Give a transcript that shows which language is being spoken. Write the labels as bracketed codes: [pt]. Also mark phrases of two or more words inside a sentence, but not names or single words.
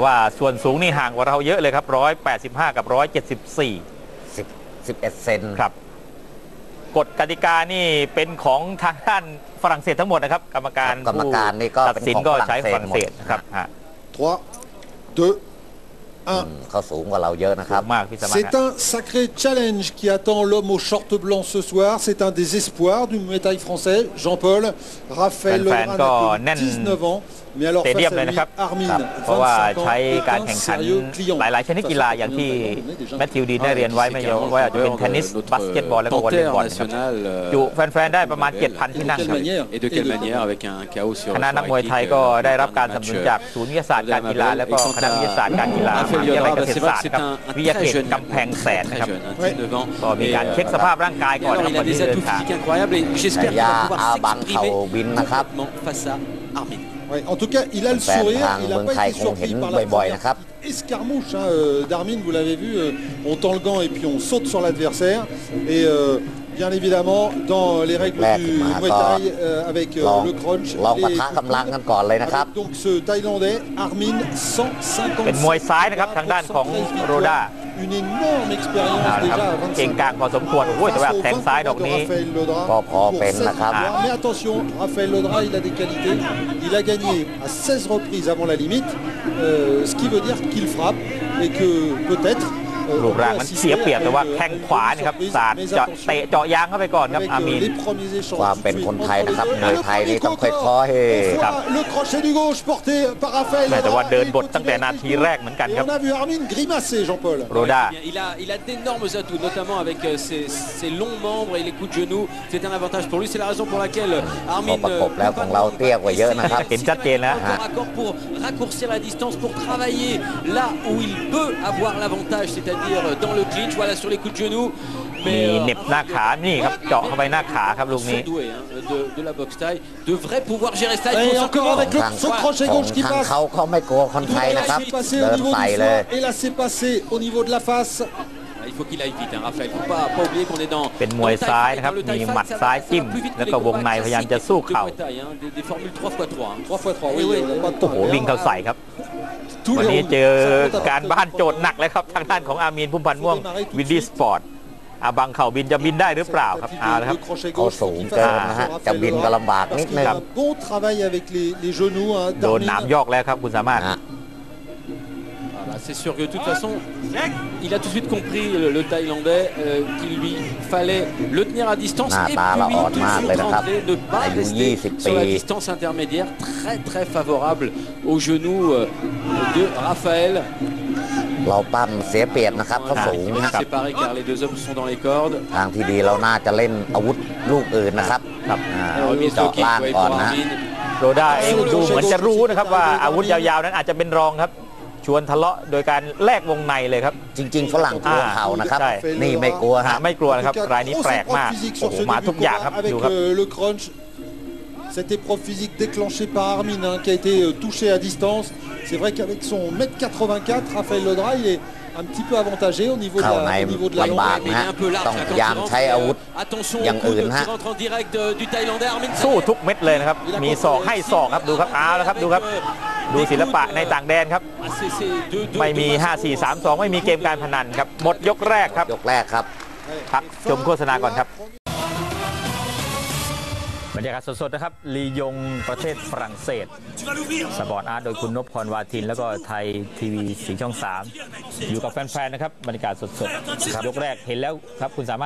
[th] แต่ว่าส่วนสูงนี่ห่างกว่าเราเยอะเลยครับ185กับ174 11 เซน ครับกฎกติกานี่เป็นของทางด้านฝรั่งเศสทั้งหมดนะครับกรรมการ นี่ก็ ตัดสินก็ใช้ฝรั่งเศสครับ 3, 2, เขาสูงกว่าเราเยอะนะครับ [fr] C'est un sacré challenge qui attend l'homme au short blanc ce soir. C'est un des espoirs du Muay Thai français, Jean-Paul. Raphaël Lodra n'a que 19 ans. Mais alors face à lui, Armin, [th] เพราะว่า [fr] 25 ans, [th] ใช้การแข่งขันหลายๆชนิดกีฬาอย่างที่แมทธิวดีนได้เรียนไว้ไม่ว่าจะเป็นเทนนิสบาสเกตบอลและก็วอลเลย์บอลอยู่แฟนๆได้ประมาณ 7,000 ที่นั่งคณะนักมวยไทยก็ได้รับการสนับสนุนจากศูนย์วิทยาศาสตร์การกีฬาและก็คณะวิทยาศาสตร์การกีฬามหาวิทยาลัยเกษตรศาสตร์ครับวิทยาเขตกำแพงแสนนะครับก็มีการเช็คสภาพร่างกายก่อนนะครับก่อนที่เดินทาง ยาอาบังเขาบินนะครับ [fr] Ouais, en tout cas, il a le sourire, il n'a pas été surpris par la escarmouche d'Armin, vous l'avez vu, on tend le gant et puis on saute sur l'adversaire. Et bien évidemment, dans les règles du Muay Thai, avec le crunch, avec donc ce Thaïlandais, Armin, 150 [th] เป็นมวยซ้ายนะครับทางด้านของโรด้า [fr] une énorme expérience déjà à [th] เก่ง 25 กลางพอสมควรโอ้ยแต่ว่าแทงซ้ายดอกนี้ ก็พอเป็นนะครับ [fr] Mais attention, Raphaël Lodra, il a des qualités. Il a gagné à 16 reprises avant la limite, ce qui veut dire qu'il frappe et que peut-être [th] รูปร่างมันเสียเปรียบแต่ว่าแข้งขวานี่ครับสาดเจาะเตะเจาะยางเข้าไปก่อนครับอามีน ความเป็นคนไทยนะครับมวยไทยนี่ต้องค่อยๆ ครับแต่ว่าเดินบทตั้งแต่นาทีแรกเหมือนกันครับโรด้า [fr] Il a d'énormes atouts, notamment avec ses longs membres et les coups de genoux. C'est un avantage pour lui. C'est la raison pour laquelle Armin [th] ประกบแล้วของเราเตี้ยกว่าเยอะนะครับ เห็นชัดเจนแล้ว [fr] accord pour raccourcir la distance, pour travailler là où il peut avoir l'avantage, c'est-à-dire dans le clinch, voilà sur les coups de genoux. [th] มีเน็บหน้าขานี่ครับเจาะเข้าไปหน้าขาครับลูกนี้ [fr] de la boxe thaï devrait pouvoir gérer ça. [th] เขาไม่กลัวคนไทยนะครับเดินใส่เลย [fr] Et là c'est passé au niveau de la face. Il faut qu'il aille vite, hein, Raphaël. Il ne faut pas oublier qu'on est dans [th] เป็นมวยซ้ายนะครับมีหมัดซ้ายจิ้มแล้วก็วงในพยายามจะสู้เข่า [fr] des formules 3x3. 3x3, oui, [th] โอ้โหวิ่งเข้าใส่ครับวันนี้เจอการบ้านโจทย์หนักเลยครับทางด้านของอามีนพุ่มพันธ์ม่วงวินดี้สปอร์ตอาบังเข่าบินจะบินได้หรือเปล่าครับเอาละครับ เขาสูงเกินนะฮะจะบินก็ลำบากนิดนึง โดนหนามยอกแล้วครับคุณสามารถ [fr] C'est sûr que de toute façon, il a tout de suite compris le Thaïlandais qu'il lui fallait le tenir à distance et puis tout de suite rentrer, ne pas rester sur la distance intermédiaire, très favorable au genou de Raphaël. [th] เราปั้มเสียเปรียบนะครับเขาสูงนะครับ [fr] séparé car les deux hommes sont dans les cordes. [th] ทางที่ดีเราน่าจะเล่นอาวุธลูกอื่นนะครับเจาะล่างก่อนนะ โรด้าเองดูเหมือนจะรู้นะครับว่าอาวุธยาวๆนั้นอาจจะเป็นรองครับชวนทะเลาะโดยการแลกวงในเลยครับ จริงๆฝรั่งกลัวเข่านะครับนี่ไม่กลัวฮะ ไม่กลัวนะครับรายนี้แปลกมากโอ้โหมาทุกอย่างครับดูครับ [fr] Cette épreuve physique déclenchée par Armin qui a été touché à distance. C'est vrai qu'avec son 1m84, Raphaël Lodra il est un petit peu avantagé au niveau de la longueur. [th] ต้องยามใช้อาวุธอย่างอื่นฮะ สู้ทุกเม็ดเลยนะครับมีศอกให้ศอกครับดูครับเอาแล้วครับดูครับดูศิลปะในต่างแดนครับไม่มี 5-4-3-2 ไม่มีเกมการพนันครับหมดยกแรกครับพักชมโฆษณาก่อนครับบรรยากาศสดๆนะครับลียงประเทศฝรั่งเศสสปอร์ตอาร์ตโดยคุณนพพรวาทินแล้วก็ไทยทีวีสีช่อง3อยู่กับแฟนๆนะครับบรรยากาศสดๆยกแรกเห็นแล้วครับคุณสามารถ